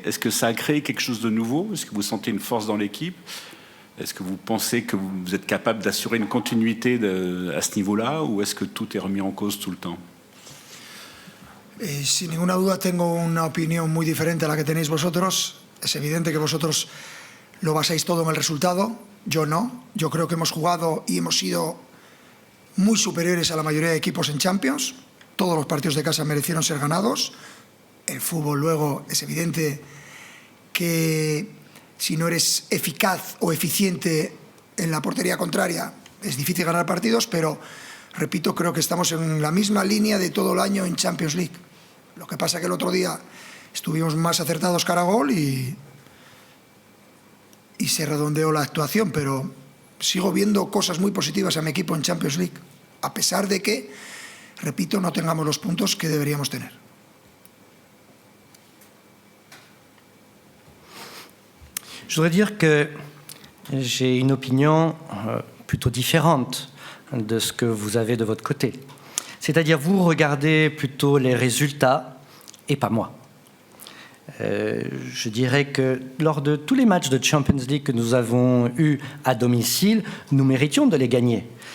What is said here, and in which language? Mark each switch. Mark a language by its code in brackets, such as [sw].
[fr] Est-ce que ça a créé quelque chose de nouveau? Est-ce que vous sentez une force dans l'équipe? Est-ce que vous pensez que vous êtes capable d'assurer une continuité à ce niveau-là, ou est-ce que tout est remis en cause tout le temps? [es] Sin ninguna duda tengo una opinión muy diferente a la que tenéis vosotros. Es evidente que vosotros lo basáis todo en el resultado. Yo no. Yo creo que hemos jugado y hemos sido muy superiores a la mayoría de equipos en Champions. Todos los partidos de casa merecieron ser ganados. El fútbol luego es evidente que si no eres eficaz o eficiente en la portería contraria es difícil ganar partidos, pero repito, creo que estamos en la misma línea de todo el año en Champions League. Lo que pasa que el otro día estuvimos más acertados cara a gol y se redondeó la actuación, pero sigo viendo cosas muy positivas a mi equipo en Champions League, a pesar de que, repito, no tengamos los puntos que deberíamos tener. [fr] Je voudrais dire que j'ai une opinion plutôt différente de ce que vous avez de votre côté. C'est-à-dire, vous regardez plutôt les résultats et pas moi. Je dirais que lors de tous les matchs de Champions League que nous avons eus à domicile, nous méritions de les gagner.